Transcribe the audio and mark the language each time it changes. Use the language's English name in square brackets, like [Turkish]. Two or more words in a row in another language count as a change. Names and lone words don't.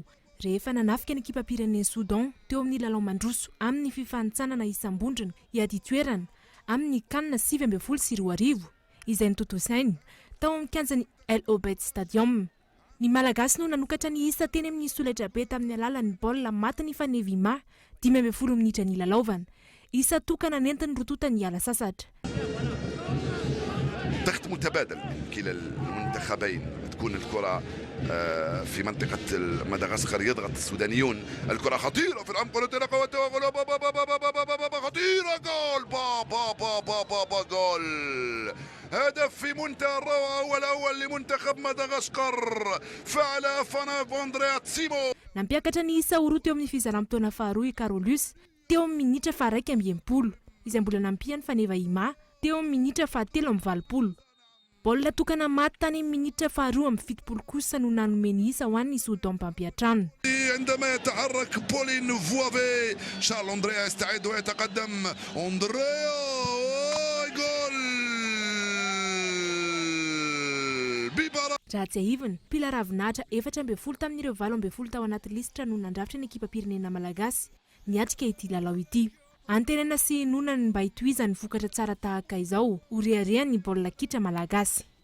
[Malagasy] Rehefa nanafika ny ekipam-pirenen'ny Soudan teo amin'ny lalao mandroso amin'ny fifanitsanana isam-bondrona iady toerana amin'ny kanina 7-22 izay nototosainy tao amin'ny kianjan'ny El Obeid Stadium. Ny malagasy no nanokatra ny isa teny amin'ny solaitra be tamin'ny alalan'ny baolina maty ny fanevima 15 minitra ny lalaovana. Isa tokana nentin'ny rototany ala sasatra. [Arabic] ضغط متبادل كلا المنتخبين تكون الكرة في منطقة مدغشقر يضغط السودانيون الكرة خطيرة في العمق خطيرة جول بابا جول هدف في منتهى الروعة والأول لمنتخب مدغشقر فعل فاندريا تسيمو. [Malagasy] Nampiakatra ny isa roa teo amin'ny fizaram-potoana faharoa Carolus teo amin'ny minitra faha 1 izay mbola nampiany faneva ima teo amin'ny minitra faha 3 Baolina tokana maty tany amin'ny minitra faha 2 kosa no nanomeny isa ho an'ny Soudan mpampiatrano. [Arabic] عندما يتحرك بولين فوافي شارل أندريا يستعد ويتقدم أندريا جول [Malagasy] Raha tsy ahivana, Pila Ravinahitra 14 tamin'ireo 12 tao anaty lisitra no nandrafitra ny ekipam-pirenena malagasy niatrika ity lalao ity. Antenana sy nonany mba hitohizany vokatra tsara tahaka izao, horeharehan'ny ny baolina kitra malagasy.